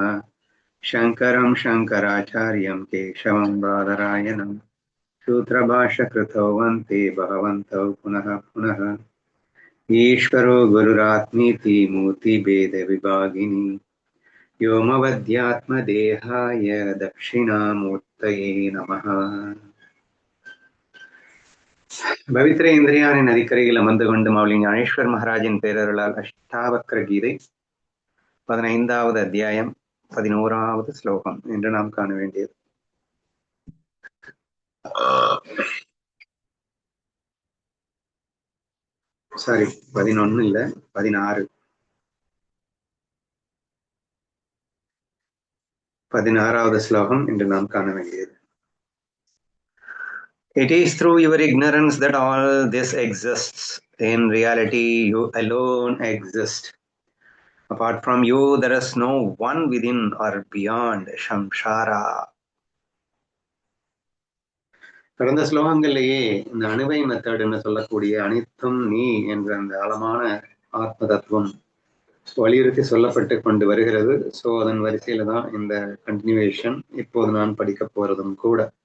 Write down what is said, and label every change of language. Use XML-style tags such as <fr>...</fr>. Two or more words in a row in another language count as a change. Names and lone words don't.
<sa>शङ्करं शङ्कराचार्यं केशवं बादरायणं सूत्रभाष्यकृतौ वन्ते भगवन्तौ पुनः पुनः। ईश्वरो गुरुरात्मीति मूर्तिभेदविभागिनी व्योमवद्यात्मदेहाय दक्षिणामूर्तये नमः।</sa> <ta>பவித்ர இந்திரியானின் நதிக்கரையில் அமர்ந்து கொண்டு மௌலி ஞானேஸ்வர் மகாராஜின் பேரருளால் அஷ்டாவக்ர கீதை 15வது அத்தியாயம் 11வது ஸ்லோகம் என்று நாம் காண வேண்டியது. சாரி, 11 இல்ல, 16. 16வது ஸ்லோகம் என்று நாம் காண வேண்டியது.</ta> <en>It is through your ignorance that all this exists. In reality, you alone exist. Apart from you, there is no one within or beyond Samsara.</en> <ta>கடந்த ஸ்லோகங்கள்லேயே இந்த அணுவை மெத்தட்னு சொல்லக்கூடிய அனைத்தும் நீ என்ற அந்த ஆழமான ஆத்ம தத்துவம் வலியுறுத்தி சொல்லப்பட்டு கொண்டு வருகிறது. ஸோ அதன் வரிசையில தான் இந்த கண்டினியூவேஷன் இப்போது நான் படிக்க போறதும் கூட.</ta>